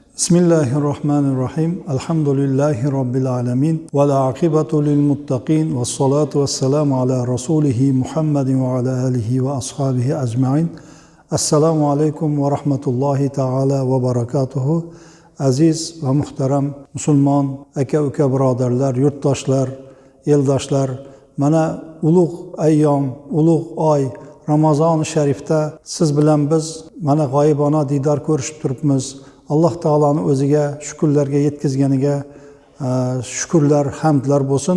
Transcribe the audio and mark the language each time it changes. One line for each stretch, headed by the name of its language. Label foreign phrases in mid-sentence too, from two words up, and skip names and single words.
Arabic: بسم الله الرحمن الرحيم. الحمد لله رب العالمين. والعاقبة للمتقين. والصلاة والسلام على رسوله محمد وعلى آله وأصحابه أجمعين. السلام عليكم ورحمة الله تعالى وبركاته.
Turkish: Aziz ve muhterem Müslüman,
Uzbek: aka birodarlar, yurtdoshlar, eldoshlar, mana ulug' ayyom, ulug' oy Ramazon-i Sharifda siz bilan biz mana g'oyibona diydor ko'rishib turibmiz. Alloh taoloni o'ziga shukrlarga yetkazganiga shukrlar, hamdlar bo'lsin.